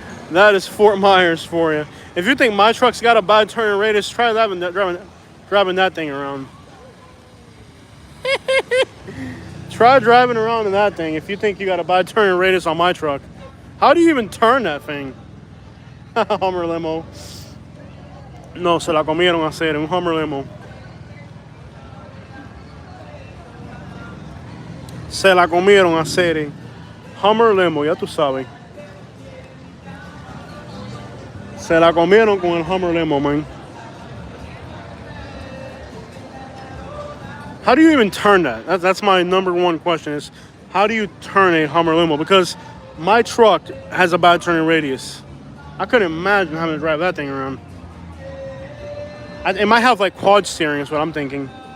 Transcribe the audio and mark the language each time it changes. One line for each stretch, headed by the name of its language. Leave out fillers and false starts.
English: That is Fort Myers for you. If you think my truck's got a bad turning radius, try driving that thing around. Try driving around in that thing if you think you got a bad turning radius on my truck. How do you even turn that thing? Hummer limo.
Spanish: No, se la comieron hacer un Hummer limo. Se la comieron hacer Hummer limo, ya tú sabes. Se la comieron con el Hummer limo, man.
English: How do you even turn that? That's my number one question is, how do you turn a Hummer limo? Because my truck has a bad turning radius. I couldn't imagine having to drive that thing around. It might have like quad steering is what I'm thinking.